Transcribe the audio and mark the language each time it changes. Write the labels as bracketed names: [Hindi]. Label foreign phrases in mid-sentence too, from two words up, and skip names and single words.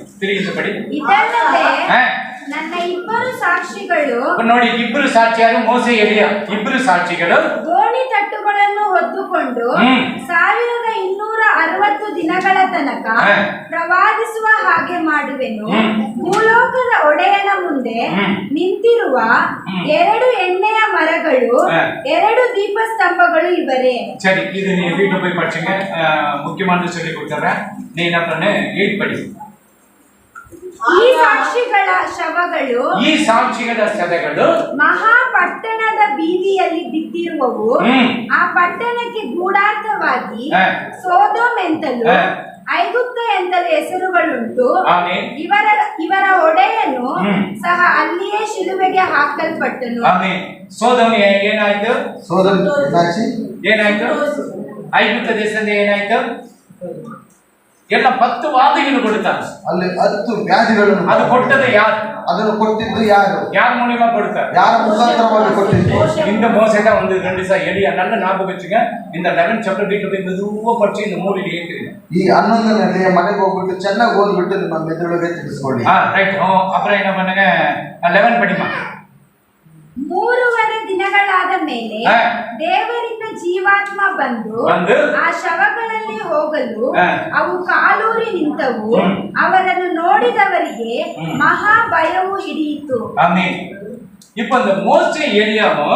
[Tamil] இந்த படி. [Kannada] ಇದಲ್ಲದೆ ನನ್ನ ಇಬ್ಬರು ಸಾಕ್ಷಿಗಳು ನೋಡಿ, ಇಬ್ಬರು ಸಾಕ್ಷಿಯಾರು ಮೋಸೆ ಎಲಿಯಾ, ಇಬ್ಬರು ಸಾಕ್ಷಿಗಳು ಗೋಣಿ ತಟ್ಟುಗಳನ್ನು ಹೊತ್ತುಕೊಂಡು 1260 ದಿನಗಳ ತನಕ ಪ್ರವಾದಿಸುವ ಹಾಗೆ ಮಾಡುವೆನು. ಭೂಲೋಕದ ಒಡೆಯನ ಮುಂದೆ ನಿಂತಿರುವ 2 ಎಣ್ಣೆಯ ಮರಗಳು, 2 ದೀಪಸ್ತಂಭಗಳು ಇವರೇ. [Tamil] சரி, இது நீ வீட்டுல போய் படிச்சுங்க, முக்கியமானது சொல்லி கொடுத்துறேன். நீ என்ன பண்ணு, 8 படி. [Kannada] ಈ ಸಾಕ್ಷಿಗಳ ಶವಗಳು ಮಹಾಪಟ್ಟಣದ ಪಟ್ಟಣದ ಬೀದಿಯಲ್ಲಿ ಬಿದ್ದಿರುವವು. ಹ್ಮ್. ಆ ಪಟ್ಟಣಕ್ಕೆ ಗೂಢಾರ್ಥವಾಗಿ ಹಾ. ಸೋದೋಮ್ ಎಂತಲೂ ಹಾ. ಐಗುಪ್ತ ಎಂತಲೂ ಹೆಸರುಗಳುಂಟು. ಆಮೆನ್. ಇವರ ಒಡೆಯನು ಹ್ಮ್. ಸಹ ಅಲ್ಲಿಯೇ ಶಿಲುಬೆಗೆ ಹಾಕಲ್ಪಟ್ಟನು. ಆಮೆನ್. ಸೋದೋಮ್ ಏನಾಯ್ತು? ಸೋದರ ಏನಾಚಿ ಏನಾಯ್ತು? ಐಗುಪ್ತ ದೇಶದಿಂದ ಏನಾಯ್ತು? ಎಲ್ಲ 10 ವಾದಿಗಳು ಕೊಡ್ತಾರೆ. ಅಲ್ಲಿ 10 ವ್ಯಾಧಿಗಳನ್ನು ಅದು ಕೊಟ್ಟದ್ದು ಯಾರು? ಅದನ್ನು ಕೊಟ್ಟಿದ್ದು ಯಾರು? [Tamil] யார் மூலியமா கொடுத்தார்? [Kannada] ಯಾರ ಮುಖಾಂತರವಾಗಿ ಕೊಟ್ಟಿದ್ದು? [Tamil] இந்த மோசே தான் வந்து 2 சார் எலியா நல்ல ஞாபகம் வச்சுங்க. இந்த 11 சாப்டர் வீட்டுல போய் மெதுவா படிச்சு இந்த மூலையில ஏத்துறீங்க. [Kannada] ಈ 11ನೇ ಮನೆಗೆ ಹೋಗ್ಬಿಟ್ಟು ಚೆನ್ನಾಗಿ ಓದ್ಬಿಟ್ಟು ನಿಮ್ಮ ಮೆದುಳಿಗೆ ತಿಳಿಸ್ಕೊಳ್ಳಿ. [Tamil] ரைட். அப்புறம் என்ன பண்ணுங்க? 11 படிமா. [Kannada] 3 ದಿನಗಳಾದ ಮೇಲೆ ಹಾ. ದೇವರಿಂದ ಜೀವಾತ್ಮ ಬಂದು ಬಂದು ಆ ಶವಗಳಲ್ಲಿ ಹೋಗಲು ಹಾ. ಅವು ಕಾಲೂರಿ ನಿಂತವು. ಹ್ಮ್. ಅವರನ್ನು ನೋಡಿದವರಿಗೆ ಹ್ಮ್. ಮಹಾ ಭಯವು ಹಿಡಿಯಿತು. [Tamil] ஆமென். இப்போ இந்த மோசே எலியாவும்